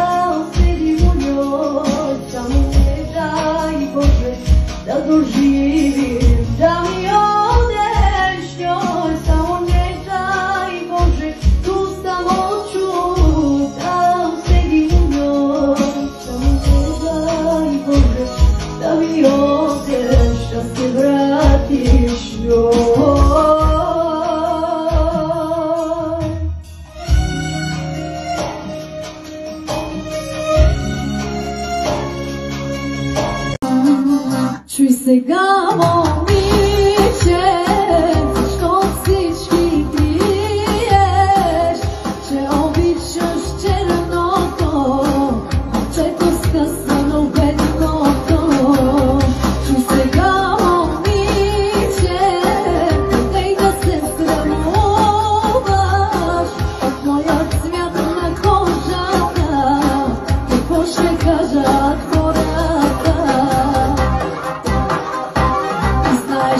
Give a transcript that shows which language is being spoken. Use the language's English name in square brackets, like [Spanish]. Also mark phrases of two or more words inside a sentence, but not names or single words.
[Serbian] osjedim u njoj, samo ne daj Bože da doživim da mi odeš njoj, samo ne daj Bože tu samoću da osjedim u njoj, samo ne daj Bože da mi odeš, da se vratiš njoj. [Bulgarian] Čuj сега момиче, защо всички криеш, че обичаш черното, момчето скъсано бедното. Чуй сега момиче, къдей да се срамуваш от моят цвят на кожата, какво ще кажат хората.